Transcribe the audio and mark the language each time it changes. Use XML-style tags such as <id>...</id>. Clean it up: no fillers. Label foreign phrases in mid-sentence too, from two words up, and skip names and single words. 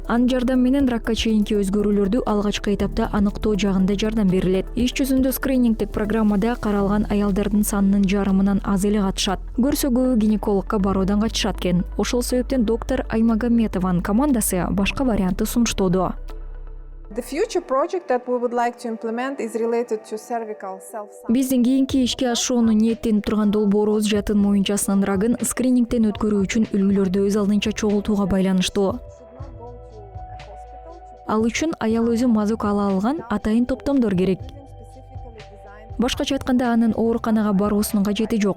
<ky>Анын жардамы менен ракка чейинки өзгөрүүлөрдү алгачкы этапта аныктоо жагында жардам берилет. Иш жүзүндө скринингдик программада каралган аялдардын санынын жарымынан аз эле катышат. Көрсө көбү гинекологко баруудан качышат экен. Ошол себептен доктор Аймагометованын командасы башка вариантты сунуштоодо.</ky> <en>The future project that we would like to implement is related to cervical self-sabotage.</en> <ky>Биздин кийинки ишке ашууну ниеттенип турган долбоорубуз жатын моюнчасынын рагын скринингден өткөрүү үчүн үлгүлөрдү өз алдынча чогултууга байланыштуу. Ал үчүн аял өзү мазок ала алган атайын топтомдор керек. Башкача айтканда анын ооруканага баруусунун кажети жок.</ky>